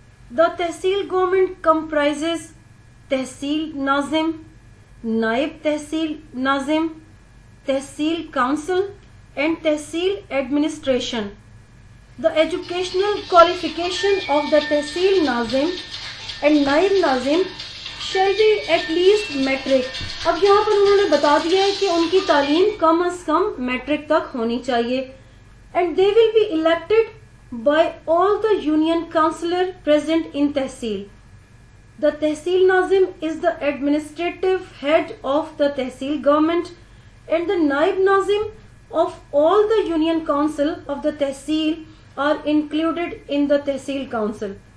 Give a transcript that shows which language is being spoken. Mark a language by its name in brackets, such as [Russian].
[English] The tehsil government comprises tehsil nazim, naib tehsil nazim, tehsil council and tehsil administration. The educational qualification of the tehsil nazim and naib nazim shall be at least metric. [Urdu] اب یہاں پر انہوں نے بتا دیا ہے کہ ان کی تعلیم کم از کم میٹرک تک ہونی چاہیے. [English] And they will be elected by all the union councillor present in Tehsil. The Tehsil Nazim is the administrative head of the Tehsil government, and the Naib Nazim of all the union council of the Tehsil are included in the Tehsil council.